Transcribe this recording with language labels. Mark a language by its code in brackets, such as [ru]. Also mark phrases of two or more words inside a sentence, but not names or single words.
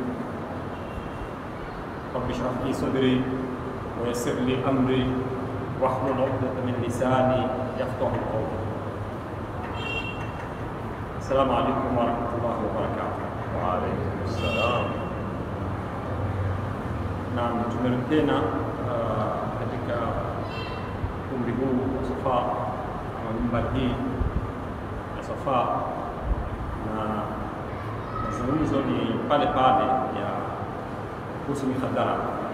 [ar] رب اشرح لي صدري ويسر لي أمري واحلل عقدة من لساني يفقهوا قولي. السلام عليكم ورحمة الله وبركاته. وعليكم السلام. [sw] Naam, tumerudi tena katika umri huu wa Safa ama mimbari hii ya Safa, na mazungumzo ni pale pale ya kuhusu mikhadarat.